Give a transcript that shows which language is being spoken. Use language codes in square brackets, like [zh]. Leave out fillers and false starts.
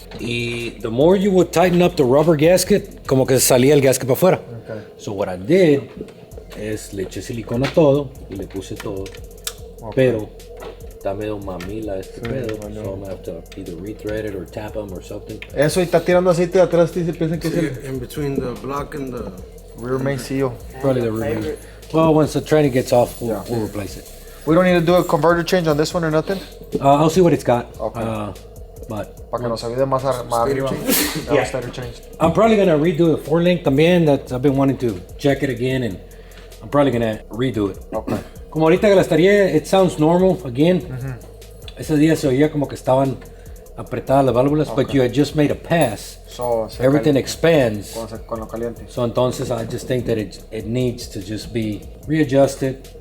[en] Y the more you would tighten up the rubber gasket, como que salía el gasket para afuera. Okay. [es] So what I did es le eché silicona a todo y le puse todo. [en] Pero está medio mamila este pedo, so I'm gonna have to either rethread it or tap them or something. [es] Eso, y está tirando aceite de atrás, y se piensan que es el [en] In between the block and the... rear main seal. Probably the rear. Well, once the training gets off, we'll replace it. We don't need to do a converter change on this one or nothing? I'll see what it's got. Okay. But [es] Para que nos ayude más arriba. [en] Yeah. Stator change. I'm probably gonna redo the 4-link también. That I've been wanting to check it again, and I'm probably gonna redo it. Okay. [es] Como ahorita que la estaría, it sounds normal again. Ese día se oía como que estaban apretadas las válvulas, but you had just made a pass. So, se [en] Everything expands. [es] con lo caliente. [en] So entonces I just think that it needs to just be readjusted.